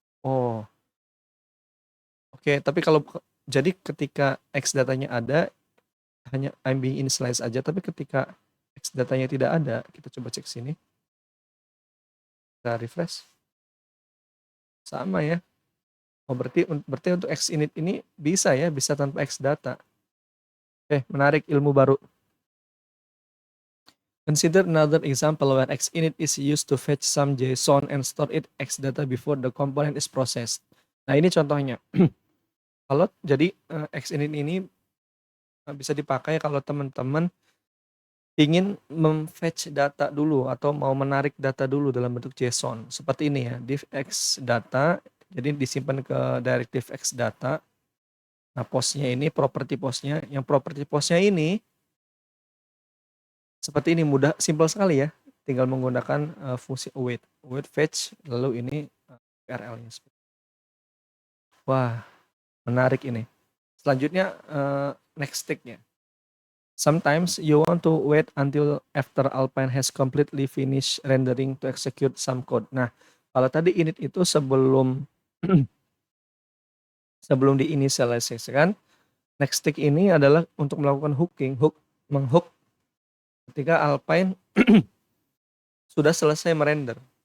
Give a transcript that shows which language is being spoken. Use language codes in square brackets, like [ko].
[id] Oh. Oke, tapi jadi ketika Xdatanya ada, hanya [en] I'm being initialized [id] aja, tapi ketika Xdatanya tidak ada, kita coba cek sini. Kita refresh. Sama ya. Oh, berarti untuk Xinit ini bisa ya, bisa tanpa Xdata. Oke, menarik, ilmu baru. [en] Consider another example where Xinit is used to fetch some JSON and store it Xdata before the component is processed. [id] Nah, ini contohnya. Kalau jadi Xinit ini bisa dipakai kalau teman-teman ingin mem-fetch data dulu atau mau menarik data dulu dalam bentuk JSON, seperti ini ya, div X data, jadi disimpan ke directive X data. Nah, postnya ini, properti postnya, yang properti postnya ini seperti ini, mudah, simpel sekali ya, tinggal menggunakan fungsi await fetch, lalu ini URL-nya. Wah, menarik ini. Selanjutnya next stick-nya. [en] Sometimes you want to wait until after Alpine has completely finished rendering to execute some code. [id] Nah, kalau tadi init itu sebelum sebelum diinisialisasikan, next stick ini adalah untuk melakukan hooking, menghook ketika Alpine sudah selesai merender.